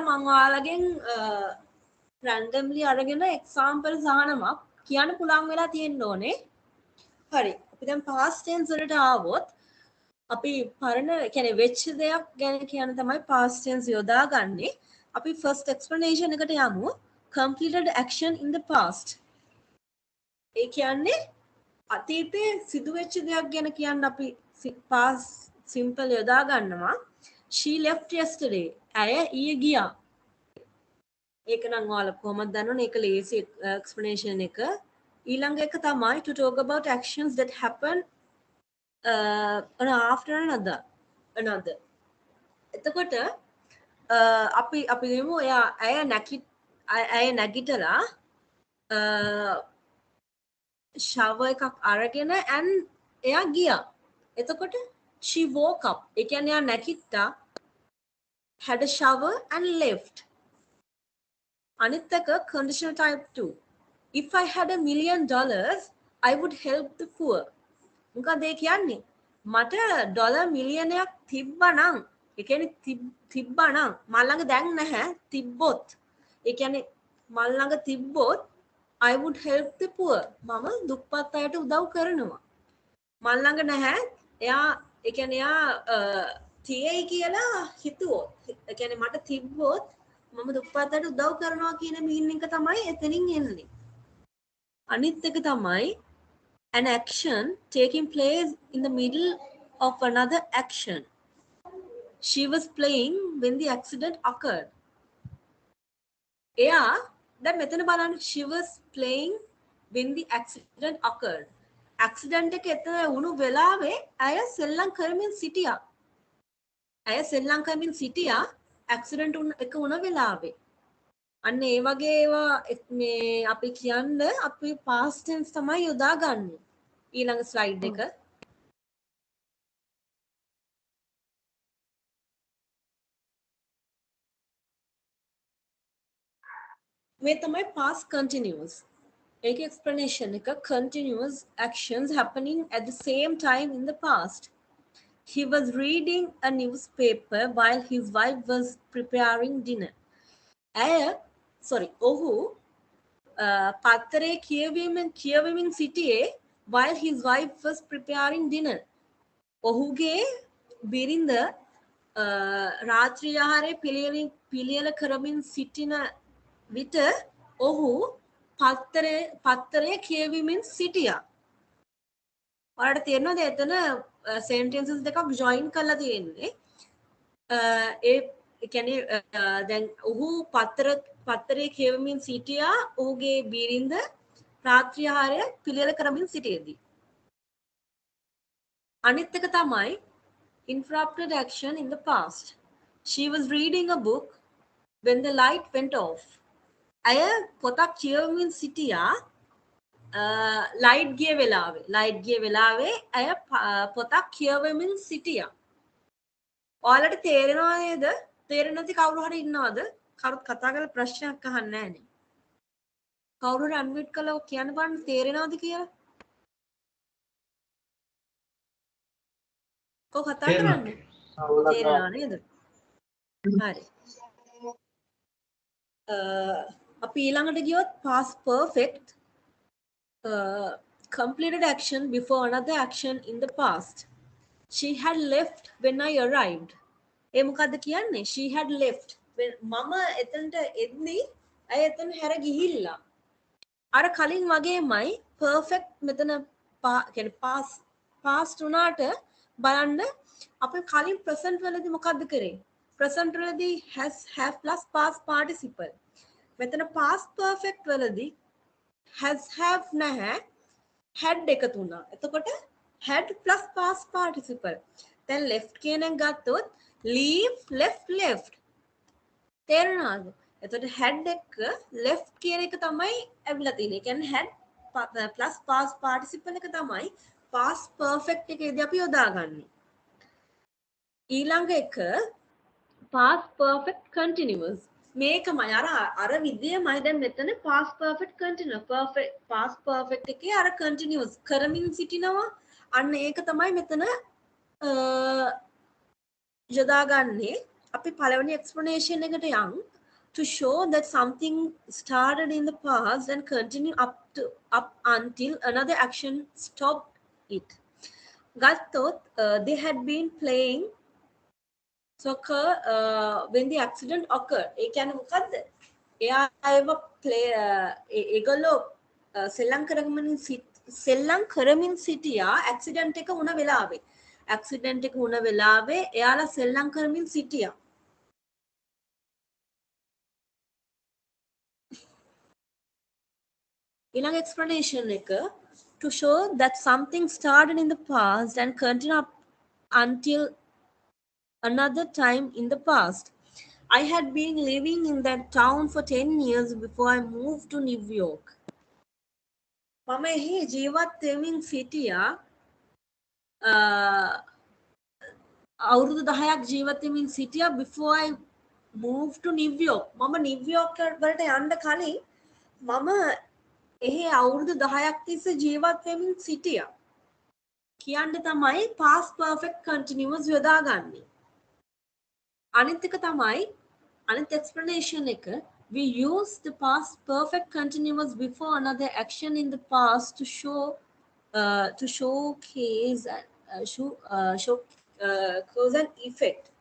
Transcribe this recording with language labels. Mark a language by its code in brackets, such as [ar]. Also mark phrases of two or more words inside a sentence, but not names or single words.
[si] මම ඔයාලගෙන් randomly අරගෙන examples අහනවා කියන්න පුළුවන් වෙලා තියෙන්න ඕනේ හරි අපි දැන් [en] past tense [si] වලට ආවොත් අපි පරණ කියන්නේ වෙච්ච දෙයක් ගැන කියන තමයි [en] past tense [si] යොදාගන්නේ අපි [en] first explanation [si] එකට යමු completed [en] action in the past [si] ඒ කියන්නේ අතීතයේ සිදුවෙච්ච දෙයක් ගැන කියන්න අපි past simple යොදා ගන්නවා [en] she left yesterday [si] ඇය ඊයේ ගියා ඒක නම් ඔයාලා කොහොමද දන්නවනේ ඒක ලේසි explanation එක ඊළඟ එක තමයි [en] to talk about actions that happen after another [si] එතකොට අපි ගමු එයා ඇය නැගිටලා ශව එකක් අරගෙන and එයා ගියා. [en] එතකොට she woke up. [si] ඒ කියන්නේ එයා නැගිට්ටා, [en] had a shower and left. [si] අනිත් එක [en] conditional type 2. If I had $1 million, I would help the poor. [si] මොකද ඒ කියන්නේ? මට ඩොලර් මිලියනයක් තිබ්බනම්, ඒ කියන්නේ තිබ්බනම් මල් ළඟ දැන් නැහැ, තිබ්බොත්. ඒ කියන්නේ මල් ළඟ තිබ්බොත් [en] I would help the poor. [si] මම දුප්පත් අයට උදව් කරනවා. මල් ළඟ නැහැ. එයා ඒ කියන්නේ එයා තියෙයි කියලා හිතුවොත්. ඒ කියන්නේ මට තිබ්බොත් මම දුප්පත් අයට උදව් කරනවා කියන මීනින් එක තමයි එතනින් එන්නේ. අනිත් එක තමයි [en] an action taking place in the middle of another action. She was playing when the accident occurred. [si] එයා දැන් මෙතන බලන්න [en] she was playing when the accident occurred. [si] accident එක එතන වුණු වෙලාවේ අය සෙල්ලම් කරමින් සිටියා. අය සෙල්ලම් කරමින් සිටියා accident එක වුණ වෙලාවේ. අන්න ඒ වගේ ඒවා මේ අපි කියන්න අපි [en] past tense [si] තමයි යොදාගන්නේ. ඊළඟ ස්ලයිඩ් එක. මේ තමයි [en] past continuous. ඒක explanation එක continuous actions happening at the same time in the past. He was reading a newspaper while his wife was preparing dinner. [si] ඔහු පත්තරේ කියවමින් සිටියේ [en] while his wife was preparing dinner. [si] ඔහුගේ බිරිඳ රාත්‍රී ආහාරය පිළියෙල කරමින් සිටින විට ඔහු පත්තරේ කියවමින් සිටියා. ඔයාලට තේරෙනවද එතන sentences දෙකක් join කරලා තියෙන්නේ. ඒ කියන්නේ දැන් ඔහු පත්තරේ කියවමින් සිටියා ඔහුගේ බිරිඳ රාත්‍රී ආහාරය පිළියෙල කරමින් සිටියේදී. අනිත් එක තමයි [en] interrupted action in the past. She was reading a book when the light went off. [si] අය පොතක් කියවමින් සිටියා ලයිට් ගිය වෙලාවේ අය පොතක් කියවමින් සිටියා. ඔයාලට තේරෙනව නේද? තේරෙන්නේ නැති කවුරු හරි ඉන්නවද? කවුරුත් කතා කරලා ප්‍රශ්නයක් අහන්නේ නැහැ නේ. කවුරු හරි අන්මියුට් කරලා කියන්න බලන්න තේරෙනවද කියලා. කො කතා කරන්නේ? තේරෙනව නේද? හරි. අපි ඊළඟට ගියොත් [en] past perfect completed action before another action in the past. She had left when I arrived. [si] ඒ මොකද්ද කියන්නේ? [en] She had left when [si] මම එතනට එද්දී අය එතන හැර ගිහිල්ලා. අර කලින් වගේමයි perfect මෙතන කියන්නේ past උනාට බලන්න අපි කලින් present වලදී මොකද්ද කරේ? [en] present වලදී has have plus past participle. [si] මෙතන [en] past perfect [si] වලදී [en] has have [si] නැහැ had එකතු වුණා. එතකොට [en] had plus past participle. [si] දැන් left කියන එක ගත්තොත් [en] leave left. [si] තේරෙනවද? එතකොට had එක left කියන එක තමයි ඇවිල්ලා තියෙන්නේ. කියන්නේ [en] had plus past participle [si] එක තමයි [en] past perfect [si] එකේදී අපි යොදාගන්නේ. ඊළඟ එක [en] past perfect continuous. [si] මේකමයි අර විදියමයි දැන් මෙතන [en] past perfect continuous past perfect [si] එකේ අර continuous කරමින් සිටිනවා. අන්න ඒක තමයි මෙතන යොදාගන්නේ. අපි පළවෙනි [en] explanation [si] එකට යන් [en] to show that something started in the past and continue up until another action stopped it. ගත්තොත් they had been playing soccer when the accident occurred. [si] ඒ කියන්නේ මොකද්ද? එයා ඒව ඒගොල්ලෝ සෙල්ලම් කරමින් සිටියා accident එක වුණ වෙලාවේ. accident එක වුණ වෙලාවේ එයාලා සෙල්ලම් කරමින් සිටියා. [en] ඊළඟ explanation එක to show that something started in the past and continue up until another time in the past. I had been living in that town for 10 years before I moved to New York. [si] මම එහි ජීවත් වෙමින් සිටියා අවුරුදු 10ක් ජීවත් වෙමින් සිටියා [en] before I moved to New York. [si] මම නිව්යෝක් වලට යන්න කලින් මම එහි අවුරුදු 10ක් තිස්සේ ජීවත් වෙමින් සිටියා. කියන්න තමයි [en] past perfect continuous [si] යොදාගන්නේ. අනිත් එක තමයි අනිත් [en] explanation එක we use the past perfect continuous before another action in the past to showcase cause and effect.